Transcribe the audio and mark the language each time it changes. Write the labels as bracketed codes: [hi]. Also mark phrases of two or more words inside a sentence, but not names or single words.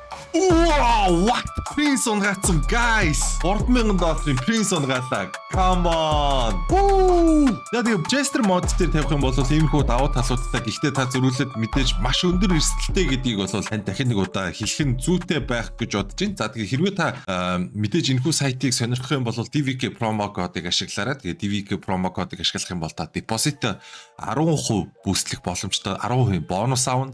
[en] Wow, what? Prince унгаацсан guys. $3,000 Prince унгаалаа. Come on. Woo! [mn] Яг Jester mod дээр тавих юм бол иймэрхүү давуу талуудтай. Гэхдээ та зөрүүлээд мэдээж маш өндөр эрсдэлтэй гэдгийг бол тань дахин нэг удаа хэлэх нь зүйтэй байх гэж бодож байна. За тэгээ хэрвээ та мэдээж энэхүү сайтыг сонирхох юм бол DVK промо кодыг ашиглаарай. Тэгээ DVK промо кодыг ашиглах юм бол та депозит 10% бүүстлэх боломжтой 10% бонус аавн.